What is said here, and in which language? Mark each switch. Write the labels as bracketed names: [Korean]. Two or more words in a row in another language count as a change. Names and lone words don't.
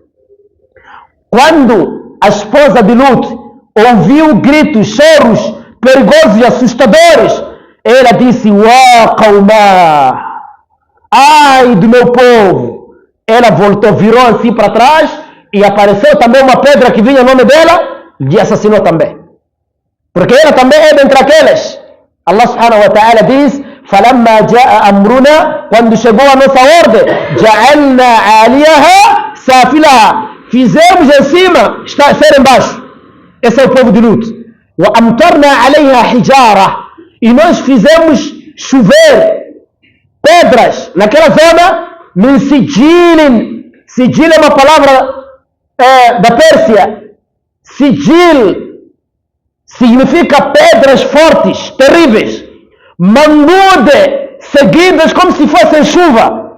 [Portuguese] Quando a esposa de Lut ouviu gritos, choros perigosos e assustadores, ela disse: [Arabic] "وا قوماه, [Portuguese] ai do meu povo." Ela voltou, virou assim para trás e apareceu também uma pedra que vinha no nome dela e assassinou também. Porque ela também é dentre aqueles. [Arabic] الله سبحانه وتعالى diz: فَلَمَّا جَاءَ أَمْرُنَا, [Portuguese] quando chegou a nossa ordem, [Arabic] جَعَلْنَا عَالِيَهَا سَافِلَهَا, [Portuguese] fizemos em cima ser embaixo. Esse é o povo de Lut. [Arabic] وَأَمْطَرْنَا عَلَيْهَا حِجَارَةً, [Portuguese] e nós fizemos chover pedras naquela zona, [Arabic] من سجيل. [Portuguese] Sigil é uma palavra da Pérsia. Sigil significa pedras fortes, terríveis, mangude, seguidas como se fossem chuva.